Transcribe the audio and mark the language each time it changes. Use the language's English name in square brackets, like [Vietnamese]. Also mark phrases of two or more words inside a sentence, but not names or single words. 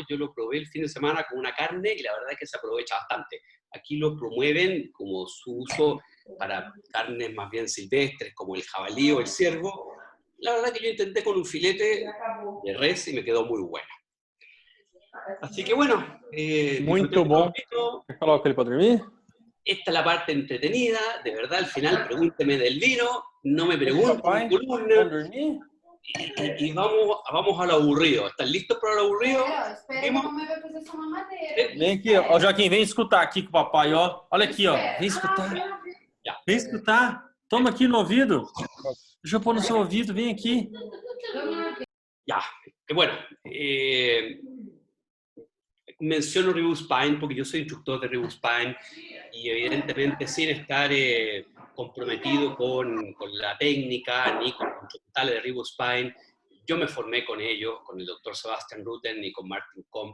[Spanish] Yo lo probé el fin de semana con una carne y la verdad es que se aprovecha bastante. Aquí lo promueven como su uso para carnes más bien silvestres, como el jabalí o el ciervo. La verdad que yo intenté con un filete de res y me quedó muy buena. Así que bueno, [Portuguese] Muito bom. Quer colocar ele para dormir? [Spanish] Esta es la parte entretenida, de verdad, al final pregúnteme del vino, no me pregunten [Portuguese] Papai, [Spanish] mi [Portuguese] vamos [Spanish] columna, [Portuguese] dormir? [Spanish] y vamos al aburrido. ¿Están listos para el aburrido? [Portuguese] Espera que a mamãe vai fazer sua mamadeira. Vem aqui, ó, Joaquim, vem escutar aqui com o papai, ó. Olha aqui, ó. Vem escutar. [Spanish] Ya. [Portuguese] Vem escutar. Toma aqui no ouvido. Deixa eu pôr no seu ouvido, vem aqui. [Spanish] Ya, que bueno, menciono Rebus-Pine porque yo soy instructor de Rebus-Pine y evidentemente sin estar comprometido con la técnica ni con los instrumentales de Rebus-Pine, yo me formé con ellos, con el doctor Sebastian Rutten y con Martin Komp.